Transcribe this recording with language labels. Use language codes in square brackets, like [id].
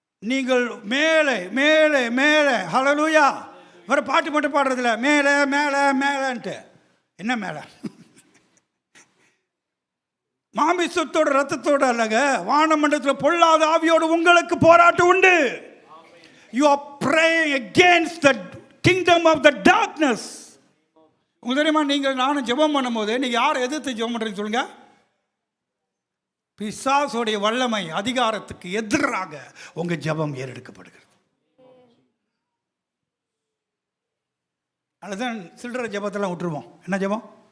[ta] நீங்கள் மேலே மேலே மேலே, ஹல்லேலூயா. வேற பாட்டு மட்டும் பாடுறதில்ல, மேலே மேலே மேலேன்ட்டு. என்ன மேலே? மாமிசத்தோட ரத்தத்தோட அல்லங்க, வானமண்டலத்தில் பொல்லாத ஆவியோடு உங்களுக்கு போராட்டம் உண்டு. [en] You are praying against the kingdom of the darkness. [ta] உங்களுக்கு தெரியுமா, நீங்கள் நானும் ஜெபம் பண்ணும்போது நீங்கள் யாரை எதிர்த்து ஜெபம் பண்ணுறீங்க சொல்லுங்க? பிசாசுடைய வல்லமை அதிகாரத்துக்கு எதிராக உங்கள் ஜெபம் ஏறெடுக்கப்படுகிறது. அதுதான் சில்லறை ஜெபத்தெல்லாம் விட்டுருவோம். என்ன ஜெபம்?